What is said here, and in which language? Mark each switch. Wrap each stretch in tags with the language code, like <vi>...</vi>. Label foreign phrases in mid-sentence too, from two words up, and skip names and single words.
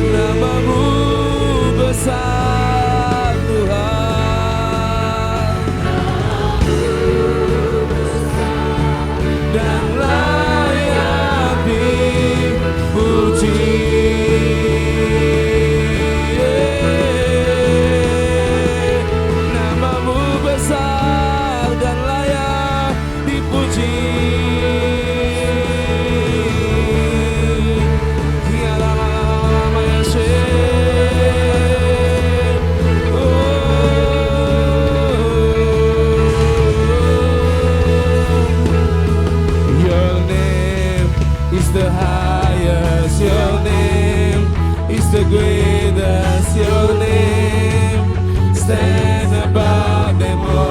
<id>Namamu besar Tuhan, dan layak dipuji. Namamu besar dan layak dipuji. Ya la la la la la ya</id> <en>Your name is the highest, your name is the greatest, your name stands above them</en>